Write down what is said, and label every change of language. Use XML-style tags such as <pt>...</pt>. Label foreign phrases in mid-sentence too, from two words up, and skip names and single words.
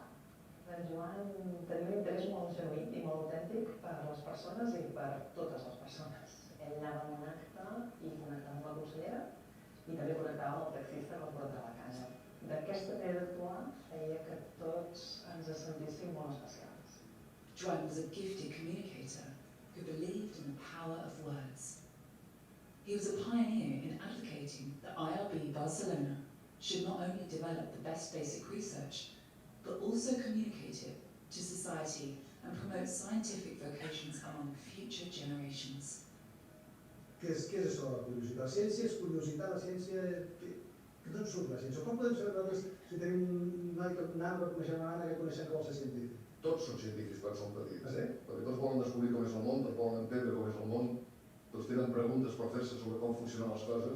<ca>En Joan tenia un interès molt genuí i molt autèntic per les persones i per totes les persones. Ell anava a un acte i connectava amb la consellera i també connectava amb el taxista que el portava a casa. D'aquesta manera d'actuar feia que tots ens sentíssim molt especials.</ca> <en>Joan was a gifted communicator who believed in the power of words. He was a pioneer in advocating that IRB Barcelona should not only develop the best basic research, but also communicate it to society and promote scientific vocations among future generations.</en> <ca>Què és això de la curiositat? La ciència és curiositat, la ciència... D'on surt la ciència? Com podem saber nosaltres si tenim un noi que nano que coneixem una nana que coneixem que vol ser científic? Tots són científics quan són petits, perquè tots volen descobrir com és el món, tots volen entendre com és el món, tots tenen preguntes per fer-se sobre com funcionen les coses.</ca>